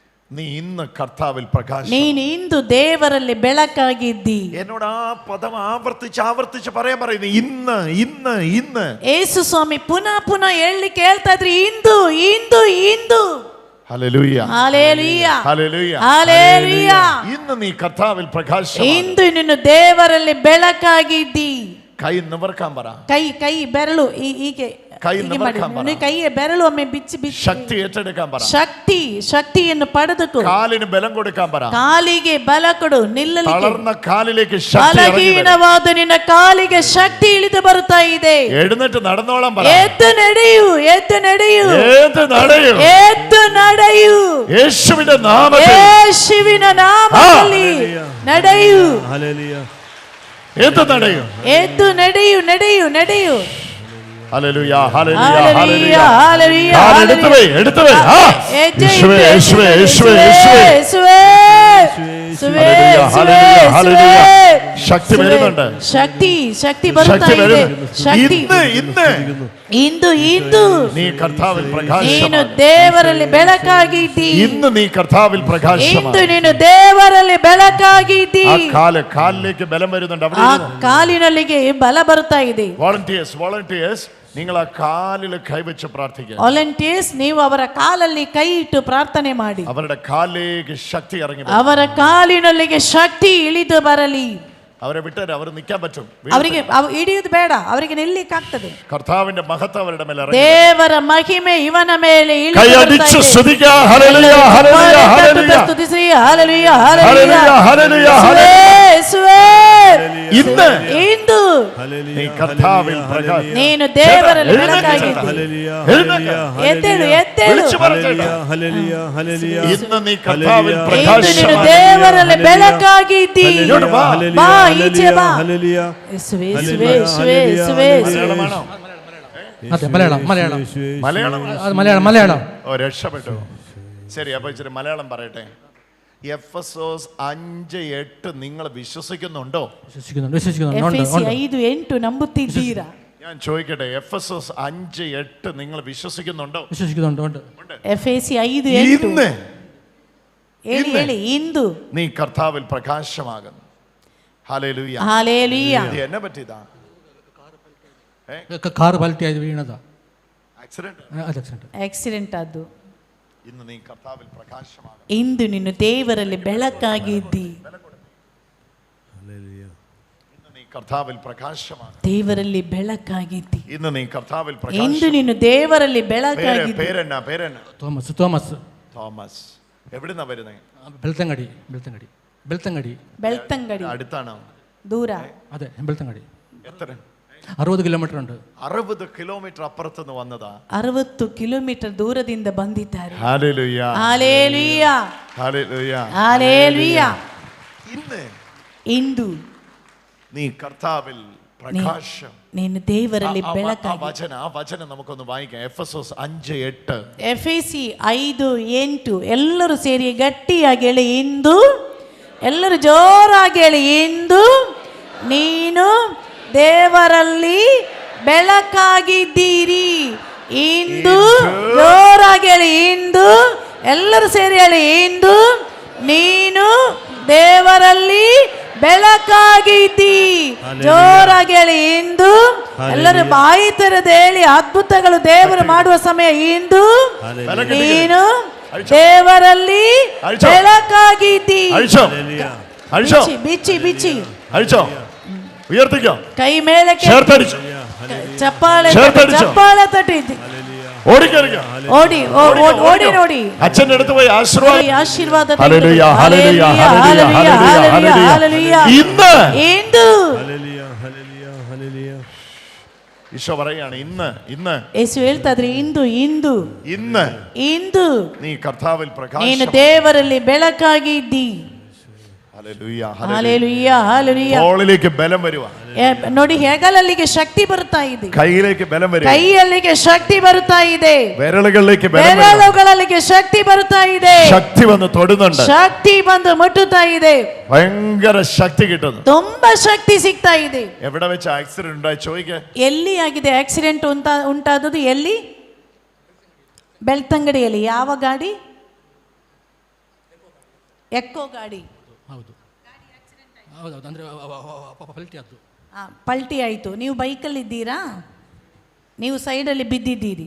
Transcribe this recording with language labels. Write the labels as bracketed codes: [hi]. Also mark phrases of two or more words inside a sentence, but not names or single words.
[ml] നീ ഇന്ന് കർത്താവിൽ പ്രകാശം. [kn] ನೀನು ಇಂದು ದೇವರಲ್ಲಿ ಬೆಳಕಾಗಿದ್ದಿ. [ml] എന്നോട് ആ പദം ആവർത്തിച്ച് പറയാൻ പറയുന്നു. ഇന്ന് ഇന്ന് ഇന്ന്. [kn] ಯೇಸು ಸ್ವಾಮಿ ಪುನಃ ಪುನಃ ಹೇಳಲಿಕ್ಕೆ ಹೇಳ್ತಾ ಇದ್ರಿ, ಇಂದು ಇಂದು ಇಂದು. [ml] ഹല്ലേലൂയ ഹല്ലേലൂയ ഹല്ലേലൂയ ഹല്ലേലൂയ. ഇന്ന് നീ കർത്താവിൽ പ്രകാശം. [kn] ಇಂದು ನೀನು ದೇವರಲ್ಲಿ ಬೆಳಕಾಗಿದ್ದಿ. [ml] കൈ നിവർക്കാൻ പറ. [kn] ಕೈ ಬೆರಳು ಹೀಗೆ ಕೈ ಬೆರಳು ಒಮ್ಮೆ ಬಿಚ್ಚಿ [ml] ശക്തി ഏറ്റെടുക്കാൻ പറ. [kn] ಶಕ್ತಿಯನ್ನು ಪಡೆದುಕೋ. [ml] കാലിന് ബലം കൊടുക്കാൻ പറ. [kn] ಕಾಲಿಗೆ ಬಲ ಕೊಡು. ನಿಲ್ಲಲಿಕ್ಕೆ [ml] തളർന്ന കാലിലേക്ക് ശക്തി ഇറങ്ങി വരും. [kn] ಬಲಹೀನವಾದ ನಿನ್ನ ಕಾಲಿಗೆ ಶಕ್ತಿ ಇಳಿದು ಬರುತ್ತಾ ಇದೆ. [ml] എഴുന്നേറ്റ് നടന്നോളാൻ പറ. [kn] ಎದ್ದು ನಡೆಯು ಎದ್ದು ನಡೆಯು [ml] എഴുന്നേറ്റ് നടയൂ. [kn] ಎದ್ದು ನಡೆಯು. [ml] യേശുവിന്റെ നാമത്തിൽ [kn] ಯೇಸುವಿನ ನಾಮದಲ್ಲಿ ನಡೆಯು. [ml] ഹല്ലേലൂയ. എഴുന്നേറ്റ് നടയൂ. [kn] ಎದ್ದು ನಡೆಯು ನಡೆಯು ನಡೆಯು. [ml] ഹല്ലേലൂയ ഹല്ലേലൂയ ഹല്ലേലൂയ ഹല്ലേലൂയ. എടുത്തു വേ. യേശുവേ യേശുവേ യേശുവേ യേശുവേ. ഹല്ലേലൂയ ഹല്ലേലൂയ. ശക്തി വരുന്നുണ്ട്. [kn] ശക്തി ಬರ್ತಾ ಇದೆ. ಶಕ್ತಿ ಇಂದು ಇಂದು [ml] നീ കർത്താവിൽ പ്രകാശം. [kn] ನೀನು ದೇವರಲ್ಲಿ ಬೆಳಕಾಗಿದ್ದಿ. [ml] ഇന്ന് നീ കർത്താവിൽ പ്രകാശം. [kn] ಇಂದು ನೀನು ದೇವರಲ್ಲಿ ಬೆಳಕಾಗಿದ್ದಿ. [ml] ആ കാലിലേക്ക് ബലം വരുന്നുണ്ട്. [kn] ಆ ಕಾಲಿನಲ್ಲಿಗೆ ಬಲ ಬರ್ತಾ ಇದೆ. [ml] വോളണ്ടിയേഴ്സ് നിങ്ങൾ ആ കാലിൽ കൈവച്ച് പ്രാർത്ഥിക്കുക. [kn] ವಾಲಂಟಿಯರ್ಸ್ ನೀವು ಅವರ ಕಾಲಲ್ಲಿ ಕೈ ಇಟ್ಟು ಪ್ರಾರ್ಥನೆ ಮಾಡಿ. [ml] അവരുടെ കാലിലേക്ക് ശക്തി ഇറങ്ങി. [kn] ಅವರ ಕಾಲಿನಲ್ಲಿಗೆ ಶಕ್ತಿ ಇಳಿದು ಬರಲಿ. [ml] അവരെ വിട്ടേരെ, അവർ നിൽക്കാൻ പറ്റും. [kn] ಅವರಿಗೆ ಹಿಡಿಯುವುದು ಬೇಡ, ಅವರಿಗೆ ನಿಲ್ಲಿಕ್ಕಾಗ್ತದೆ. [ml] കർത്താവിന്റെ മഹത്വം അവരുടെ മേലെ ഇറങ്ങി. [kn] ದೇವರ ಮಹಿಮೆ ಇವನ ಮೇಲೆ ಇಳಿದು [ml] കൈയടിച്ചു സ്തുതിക്കുക. ഹല്ലേലൂയ ഹല്ലേലൂയ ഹല്ലേലൂയ. [kn] ಸ್ತುತಿಸಿ ಹಲ್ಲೆಲೂಯ ಹಲ್ಲೆಲೂಯ [ml] ഹല്ലേലൂയ [kn] ಯೇಸುವೇ. [ml] ഇന്ന് [kn] ಇಂದು [ml] നീ കർത്താവിൽ പ്രകാശം. [kn] ನೀನು ದೇವರಲ್ಲಿ ಬೆಳಕಾಗಿದ್ದಿ. [ml] ഹല്ലേലൂയ [kn] ಎದ್ದೇಳು ಎದ್ದೇಳು. [ml] വിളിച്ചു പറഞ്ഞേട്ടാ. ഹല്ലേലൂയ ഹല്ലേലൂയ. ഇന്ന് നീ കർത്താവിൽ [kn] ಇಂದು [ml] പ്രകാശം. [kn] ನೀನು ದೇವರಲ್ಲಿ ಬೆಳಕಾಗಿದ್ದಿ. ಬಾ ಈಚೆ ಬಾ. [ml] ഹല്ലേലൂയ. [kn] ಯೇಸುವೇ ಯೇಸುವೇ ಯೇಸುವೇ ಯೇಸುವೇ. [ml] മലയാളമാണോ? അതെ മലയാളം മലയാളം മലയാളം. അത് മലയാളം മലയാളം. ഓ രക്ഷപ്പെട്ടു. ശരി, അപ്പൊ ഇച്ചിരി മലയാളം പറയട്ടെ. എഫെസോസ് 5:8 നിങ്ങൾ വിശ്വസിക്കുന്നുണ്ടോ? വിശ്വസിക്കുന്നുണ്ട് വിശ്വസിക്കുന്നുണ്ട്. [kn] ಎಫೆಸಿ 5:8 ನಂಬುತ್ತಿದ್ದೀರಾ? [ml] ഞാൻ ചോദിക്കട്ടെ, എഫെസോസ് 5:8 നിങ്ങൾ വിശ്വസിക്കുന്നുണ്ടോ? വിശ്വസിക്കുന്നുണ്ട് ഉണ്ട്. [kn] ಎಫೆಸಿ 5:8. [ml] ഇന്ന് [kn] ಹೇಳಿ ಇಂದು [ml] നീ കർത്താവിൽ പ്രകാശമാകുന്നു. ഹല്ലേലൂയ ഹല്ലേലൂയ. ഇത് എന്നെ പറ്റിയതാ. കാറ് പലട്ടി ആയത് വീണതാ. ആക്സിഡന്റ്. [kn] ಆಕ್ಸಿಡೆಂಟ್ ಆದ್ದು. [ml] ഇന്ന് നീ കർത്താവിൽ പ്രകാശമാകുന്നു. [kn] ಇಂದು ನೀನು ದೇವರಲ್ಲಿ ಬೆಳಕಾಗಿದ್ದಿ. [ml] ഇന്ന് നീ കർത്താവിൽ പ്രകാശമാകുന്നു. [kn] ದೇವರಲ್ಲಿ ಬೆಳಕಾಗಿದ್ದಿ. [ml] ഇന്ന് നീ കർത്താവിൽ [kn] ಇಂದು [ml] പ്രകാശം. [kn] ನೀನು ದೇವರಲ್ಲಿ ಬೆಳಕಾಗಿದ್ದಿ. [ml] പേരെന്നാ? തോമസ് തോമസ് തോമസ്. എവിടുന്നാ വരുന്നേ? ബെൽത്തങ്ങടി ബെൽത്തങ്ങടി ബെൽത്തങ്ങടി [kn] ಬೆಳ್ತಂಗಡಿ. [ml] അടുത്താണോ? [kn] ದೂರ. [ml] അതെ ബെൽത്തങ്ങടി. എത്ര? 60 കിലോമീറ്റർ ഉണ്ട്. 60 കിലോമീറ്റർ അപ്പുറത്തുനിന്ന് വന്നതാ. [kn] 60 ಕಿಲೋಮೀಟರ್ ದೂರದಿಂದ ಬಂದಿದ್ದಾರೆ. [ml] ഹല്ലേലൂയ [kn] ಹಲ್ಲೆಲೂಯ [ml] ഹല്ലേലൂയ. [kn] ಹಲ್ಲೆಲೂಯ. [ml] ഇന്ന് [kn] ಇಂದು [ml] നീ കർത്താവിൽ പ്രകാശം. [kn] ನೀನು ದೇವರಲ್ಲಿ ആ ಬೆಳಕಾಗಿ. [ml] വചനം നമുക്കൊന്ന് വായിക്കാം. എഫെസോസ് 5:8. [kn] ಎಫೆಸಿ 5:8 ಎಲ್ಲರೂ ಸೇರಿ ಗಟ್ಟಿಯಾಗಿ ಹೇಳಿ, ಇಂದು. ಎಲ್ಲರೂ ಜೋರಾಗಿ ಹೇಳಿ, ಇಂದು ನೀನು ದೇವರಲ್ಲಿ ಬೆಳಕಾಗಿದ್ದೀರಿ. ಇಂದು ಜೋರಾಗಿ ಹೇಳಿ, ಇಂದು. ಎಲ್ಲರೂ ಸೇರಿ ಹೇಳಿ, ಇಂದು ನೀನು ದೇವರಲ್ಲಿ ಬೆಳಕಾಗಿದ್ದಿ. ಜೋರಾಗಿ ಹೇಳಿ, ಇಂದು. ಎಲ್ಲರೂ ಬಾಯಿ ತೆರೆದು ಹೇಳಿ, ಅದ್ಭುತಗಳು ದೇವರು ಮಾಡುವ ಸಮಯ ಇಂದು. ನೀನು ದೇವರಲ್ಲಿ ಬೆಳಕಾಗಿದ್ದಿ. ಬಿಚ್ಚಿ ಬಿಚ್ಚಿ ಬಿಚ್ಚಿ [ml] അഴിച്ചോ, ഉയർത്തിക്കോ, [kn] ಕೈ ಮೇಲಕ್ಕೆ [ml] ചേർത്തടിച്ചു, [kn] ಚಪ್ಪಾಳೆ [ml] ചേർത്തടിച്ചു, [kn] ಚಪ್ಪಾಳೆ ತಟ್ಟಿ [ml] ഓടിക്കറിയോ, [kn] ಓಡಿ ಓಡಿ ನೋಡಿ [ml] അച്ഛൻ്റെ അടുത്ത് പോയി ആശീർവാദം. [kn] ಆಶೀರ್ವಾದ [ml] ഹല്ലേലൂയ, ഹല്ലേലൂയ, ഹല്ലേലൂയ, ഹല്ലേലൂയ, ഹല്ലേലൂയ. ഇന്ന് [kn] ಇಂದು [ml] ഈശോ പറയാണ്, ഇന്ന് ഇന്ന് [kn] ಯೇಸು ಹೇಳ್ತಾ ಇದ್ರಿ, ಇಂದು ಇಂದು [ml] ഇന്ന് [kn] ಇಂದು [ml] നീ കർത്താവിൽ [kn] ನೀನು [ml] പ്രകാശം. [kn] ದೇವರಲ್ಲಿ ಬೆಳಕಾಗಿದ್ದಿ. [ml] ഹല്ലേലൂയ, [kn] ಹಲ್ಲೆಲೂಯ ಹಲ್ಲೆಲೂಯ. [ml] തോളിലേക്ക് ബലം വരുവാ, [kn] ನೋಡಿ, ಹೆಗಲಲ್ಲಿಗೆ ಶಕ್ತಿ ಬರ್ತಾ ಇದೆ, [ml] കൈയിലേക്ക് ബലം വരും, [kn] ಕೈಯಲ್ಲಿಗೆ ಶಕ್ತಿ ಬರ್ತಾ ಇದೆ, [ml] വിരലുകളിലേക്ക് ബലം വരും, [kn] ಬೆರಳುಗಳಿಗೆ ಶಕ್ತಿ ಬರ್ತಾ ಇದೆ, [ml] ശക്തി വന്ന് തൊടുന്നുണ്ട്, [kn] ಶಕ್ತಿ ಬಂದು ಮುಟ್ಟುತ್ತಾ ಇದೆ, [ml] ഭയങ്കര ശക്തി കിട്ടുന്നു. [kn] ತುಂಬಾ ಶಕ್ತಿ ಸಿಗ್ತಾ ಇದೆ. [ml] എവിടെ വെച്ച് ആക്സിഡന്റ് ഉണ്ടായി ചോദിക്ക? [kn] ಎಲ್ಲಿ ಆಗಿದೆ ಆಕ್ಸಿಡೆಂಟ್ ಉಂಟಾದದ್ದು? ಎಲ್ಲಿ? ಬೆಳ್ತಂಗಡಿಯಲ್ಲಿ. ಯಾವ ಗಾಡಿ? ಎಕ್ಕೋ ಗಾಡಿ ಹೌದು ಹೌದೌದು, ಅಂದರೆ ಪಲ್ಟಿ ಆದ್ದು. ಪಲ್ಟಿ ಆಯಿತು. ನೀವು ಬೈಕಲ್ಲಿದ್ದೀರಾ? ನೀವು ಸೈಡಲ್ಲಿ ಬಿದ್ದಿದ್ದೀರಿ.